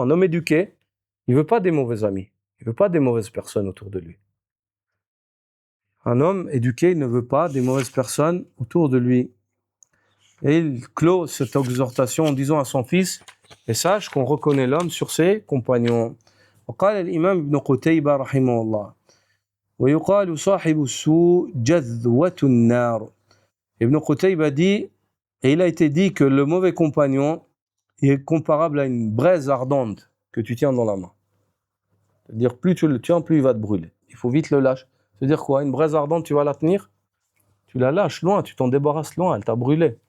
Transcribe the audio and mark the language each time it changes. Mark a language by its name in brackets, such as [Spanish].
[French] Un homme éduqué, il veut pas des mauvais amis, il veut pas des mauvaises personnes autour de lui. Un homme éduqué, il ne veut pas des mauvaises personnes autour de lui. Et il clôt cette exhortation en disant à son fils, et sache qu'on reconnaît l'homme sur ses compagnons. [Arabic] وقال الإمام ابن قتيبة رحمه الله ويقال صاحب السوء جذوة النار. [French] Ibn Qutayba dit, et il a été dit que le mauvais compagnon est comparable à une braise ardente que tu tiens dans la main. C'est-à-dire, plus tu le tiens, plus il va te brûler. Il faut vite le lâcher. C'est-à-dire quoi? Une braise ardente, tu vas la tenir, tu la lâches loin, tu t'en débarrasses loin, elle t'a brûlé.